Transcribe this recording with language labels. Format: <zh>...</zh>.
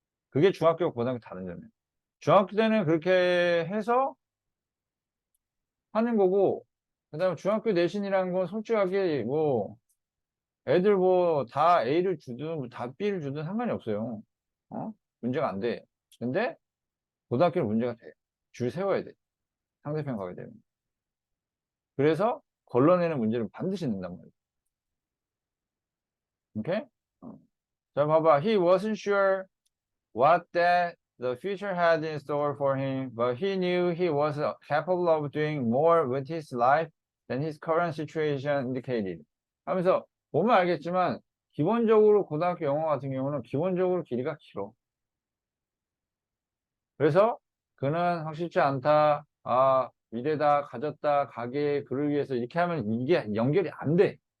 <ko>그게 중학교, 고등학교 다른 점이야. 중학교 때는 그렇게 해서 하는 거고, 그 다음에 중학교 내신이라는 건 솔직하게 뭐, 애들 뭐 다 A를 주든 뭐다 B를 주든 상관이 없어요. 어? 문제가 안 돼. 근데 고등학교는 문제가 돼. 줄 세워야 돼. 상대편 가게 되면. 그래서 걸러내는 문제를 반드시 낸단 말이야. 오케이? 어. 자, 봐봐.</ko> <en>He wasn't sure what that the future had in store for him, but he knew he was capable of doing more with his life than his current situation indicated.</en> <ko>하면서 보면 알겠지만 기본적으로 고등학교 영어 같은 경우는 기본적으로 길이가 길어. 그래서 그는 확실치 않다. 아, 미래다, 가졌다, 가게, 그를 위해서 이렇게 하면 이게 연결이 안 돼.</ko>